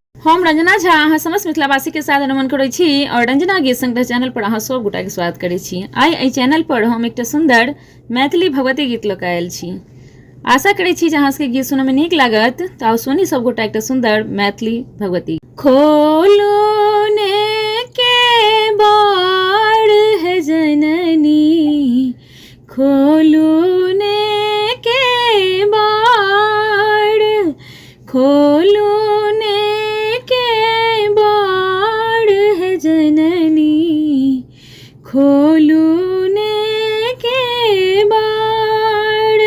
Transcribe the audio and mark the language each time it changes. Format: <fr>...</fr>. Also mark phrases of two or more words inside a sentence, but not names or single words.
<mai>हम रंजना झा अहाँ समस्त मिथिलावासी के साथ नमन करै छी और रंजना गीत संग्रह चैनल पर अहाँ सब गोटा के स्वागत करै छी। आइ एहि चैनल पर हम एकटा सुंदर मैथिली भगवती गीत लऽ कऽ आयल छी। आशा करै छी जे अहाँ सबके गीत सुनय में नीक लागत। तऽ आउ सुनी सब गोटा एकटा सुंदर मैथिली भगवती। खोलो ने के बाड़ है जननी, खोलो ने के बाड़, खोलो खोलू ने के बाड़।</mai>